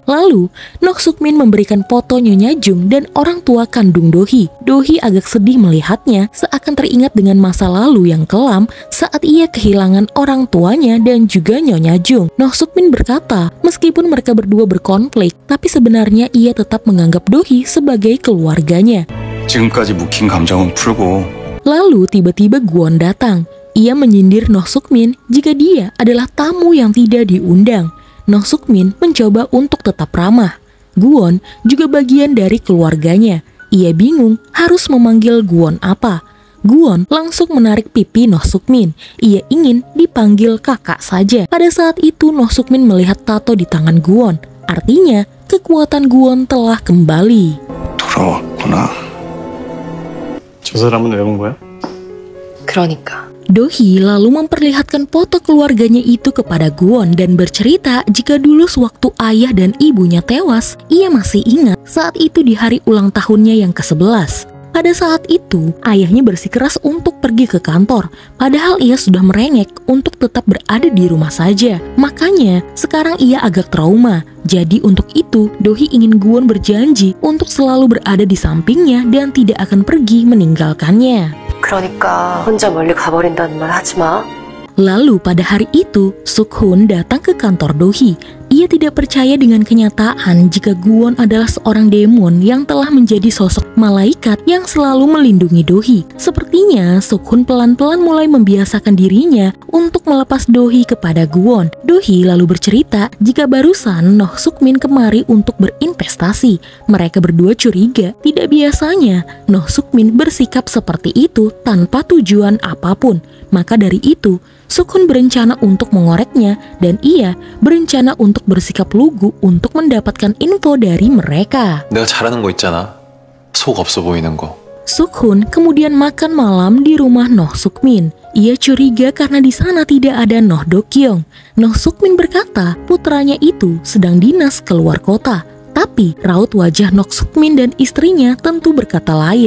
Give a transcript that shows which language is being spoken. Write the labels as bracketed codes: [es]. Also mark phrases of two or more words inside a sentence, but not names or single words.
[id] Lalu, Noh Suk-min memberikan foto Nyonya Jung dan orang tua kandung Dohee. Dohee agak sedih melihatnya, seakan teringat dengan masa lalu yang kelam saat ia kehilangan orang tuanya dan juga Nyonya Jung. Noh Suk-min berkata, meskipun mereka berdua berkonflik, tapi sebenarnya ia tetap menganggap Dohee sebagai keluarganya. [ko] 지금까지 묵힌 감정은 풀고. [id] Lalu tiba-tiba Gwon datang. Ia menyindir Noh Suk-min jika dia adalah tamu yang tidak diundang. Noh Suk-min mencoba untuk tetap ramah. Gwon juga bagian dari keluarganya. Ia bingung harus memanggil Gwon apa. Gwon langsung menarik pipi Noh Suk-min. Ia ingin dipanggil kakak saja. Pada saat itu Noh Suk-min melihat tato di tangan Gwon. Artinya kekuatan Gwon telah kembali. [ko] 돌아왔구나. 저 사람은 왜 온 거야? 그러니까. [id] Dohee lalu memperlihatkan foto keluarganya itu kepada Gwon dan bercerita jika dulu sewaktu ayah dan ibunya tewas, ia masih ingat saat itu di hari ulang tahunnya yang ke-11. Pada saat itu, ayahnya bersikeras untuk pergi ke kantor, padahal ia sudah merengek untuk tetap berada di rumah saja. Makanya, sekarang ia agak trauma. Jadi untuk itu, Dohee ingin Gwon berjanji untuk selalu berada di sampingnya dan tidak akan pergi meninggalkannya. [ko] 그러니까 혼자 멀리 가버린다는 말 하지 마. [id] Lalu pada hari itu, Suk-hun datang ke kantor Dohee. Ia tidak percaya dengan kenyataan jika Gwon adalah seorang demon yang telah menjadi sosok malaikat yang selalu melindungi Dohee. Sepertinya Suk-hun pelan-pelan mulai membiasakan dirinya untuk melepas Dohee kepada Gwon. Dohee lalu bercerita jika barusan Noh Suk-min kemari untuk berinvestasi. Mereka berdua curiga tidak biasanya Noh Suk-min bersikap seperti itu tanpa tujuan apapun. Maka dari itu, Suk-hun berencana untuk mengoreknya dan ia berencana untuk bersikap lugu untuk mendapatkan info dari mereka. [ko] 내가 잘하는 거 있잖아. 속 없어 보이는 거. [id] Suk-hun kemudian makan malam di rumah Noh Suk-min. Ia curiga karena di sana tidak ada Noh Do-kyung. Noh Suk-min berkata putranya itu sedang dinas keluar kota. Tapi raut wajah Nok Suk-min dan istrinya tentu berkata lain.